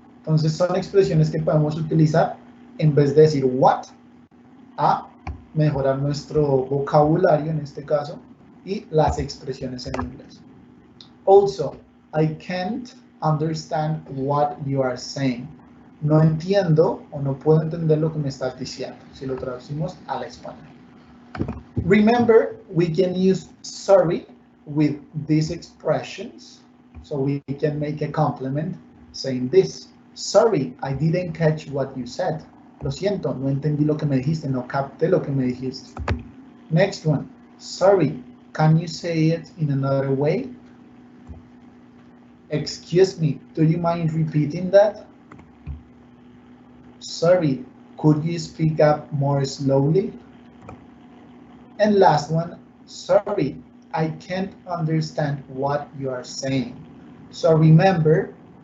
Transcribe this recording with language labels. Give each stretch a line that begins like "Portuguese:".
Spanish: Entonces son expresiones que podemos utilizar en vez de decir what, a mejorar nuestro vocabulario en este caso y las expresiones en inglés.
English: Also, I can't understand what you are saying.
Spanish: No entiendo o no puedo entender lo que me estás diciendo, si lo traducimos al español.
English: Remember, we can use sorry with these expressions. So we can make a compliment saying this. Sorry, I didn't catch what you said.
Spanish: Lo siento, no entendí lo que me dijiste, no capté lo que me dijiste.
English: Next one. Sorry, can you say it in another way? Excuse me, do you mind repeating that? Sorry, could you speak up more slowly? And last one, sorry, I can't understand what you are saying. So remember,